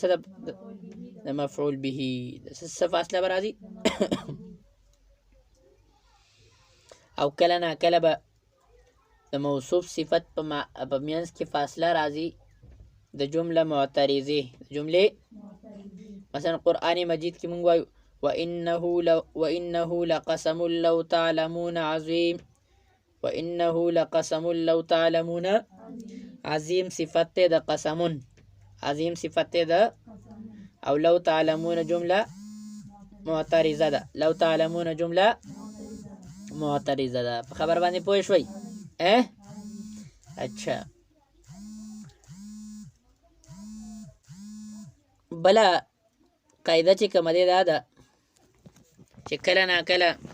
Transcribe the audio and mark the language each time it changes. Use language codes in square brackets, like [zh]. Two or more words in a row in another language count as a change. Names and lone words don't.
[ps] د مفعول به. د څه فاصله به راځي؟ او کله ناکله به د موصوف صفت په منځ کې فاصله راځي د جمله معترضه. د جملې مثلا قرآن مجید کې موږ وایو [ar] وإنه لقسم لو تعلمون عظیم، وإنه لقسم لو تعلمون عظیم [ps] صفت د قسمون، عظیم صفت د، او [ar] لو تعلمون [ps] جمله معترضه ده، [ar] لو تعلمون [ps] جمله معترضه ده. په خبر باندې پوه شوي؟ اچھا بله قاعده چې کومه دی دا ده چې کله ناکله